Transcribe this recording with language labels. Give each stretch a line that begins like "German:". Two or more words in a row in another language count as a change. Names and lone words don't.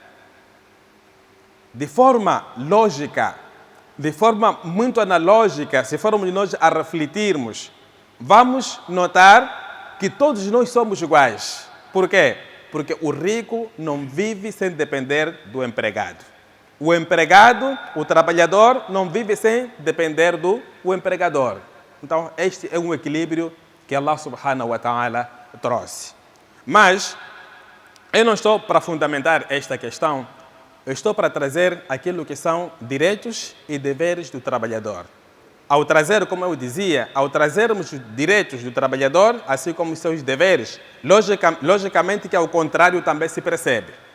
Portuguese: De forma lógica, de forma muito analógica, se formos nós a refletirmos, vamos notar que todos nós somos iguais. Por quê? Porque o rico não vive sem depender do empregado. O empregado, o trabalhador, não vive sem depender do empregador. Então, este é um equilíbrio que
Arabic: الله سبحانه وتعالى
Portuguese: trouxe. Mas, eu não estou para fundamentar esta questão, eu estou para trazer aquilo que são direitos e deveres do trabalhador. Ao trazer, como eu dizia, ao trazermos os direitos do trabalhador, assim como os seus deveres, logicamente que ao contrário também se percebe.